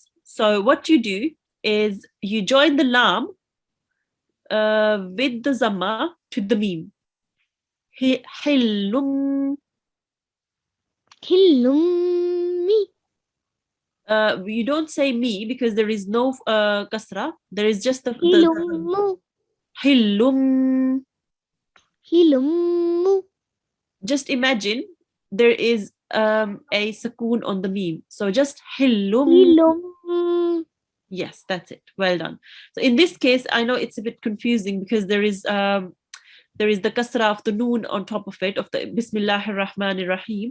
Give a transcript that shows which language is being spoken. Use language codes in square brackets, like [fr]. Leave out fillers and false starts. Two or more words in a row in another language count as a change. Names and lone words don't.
[en] So what you do is you join the lam with the zamma to the meme. Hillum. Hilumi. You don't say me because there is no kasra. There is just the Hilumu. hillum. Hilumu. Just imagine there is a sakoon on the meme. So just hillum. Hilum. Yes, that's it. Well done. So in this case, I know it's a bit confusing because there is the kasra of the noon on top of it, of the [ar] بسم الله الرحمن الرحيم.